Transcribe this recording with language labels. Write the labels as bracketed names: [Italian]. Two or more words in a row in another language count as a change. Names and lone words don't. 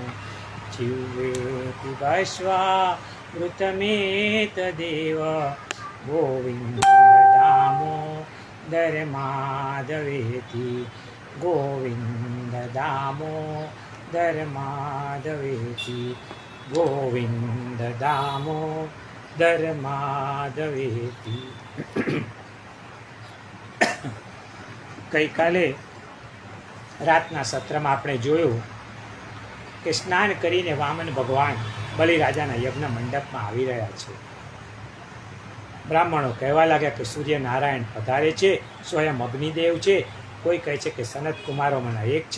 [Sanskrit] जिह्वे पिबस्वामृतमेतदेव गोविन्द दामोदर माधवेति। गोविन्द दामोदर माधवेति। गोविन्द दामोदर माधवेति। [Gujarati] ગઈકાલે રાતના સત્રમાં આપણે જોયું કે સ્નાન કરીને વામન ભગવાન બલિરાજાના યજ્ઞ મંડપમાં આવી રહ્યા છે. બ્રાહ્મણો કહેવા લાગ્યા કે સૂર્યનારાયણ પધારે છે, સ્વયં અગ્નિદેવ છે, કોઈ કહે છે કે સનત કુમારોમાંના એક છે.